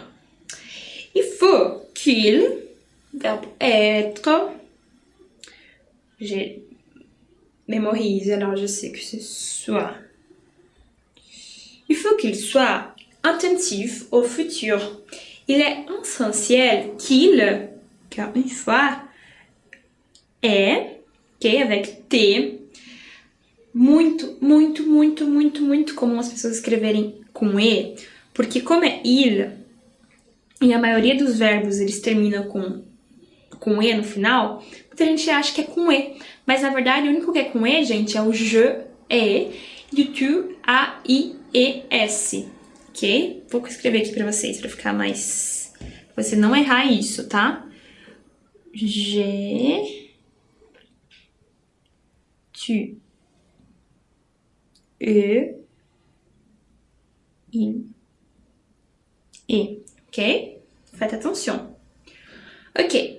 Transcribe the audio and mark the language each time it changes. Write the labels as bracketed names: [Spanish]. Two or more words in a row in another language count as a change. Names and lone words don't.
[French] Il faut qu'il, verbe être, j'ai mémorisé, alors je sais que c'est soit. Il faut qu'il soit attentif au futur. Il est essentiel qu'il, car une fois, [Portuguese] é, ok, [French] avec T, [Portuguese] muito comum as pessoas escreverem com E, porque como é il, e a maioria dos verbos eles terminam com E no final, muita gente acha que é com E, mas na verdade o único que é com E, gente, é o je, e tu, a, i, e, s, ok? Vou escrever aqui pra vocês, pra ficar mais... pra você não errar isso, tá? [French] Je, tu, e, il, et, ok? Faites attention. Ok.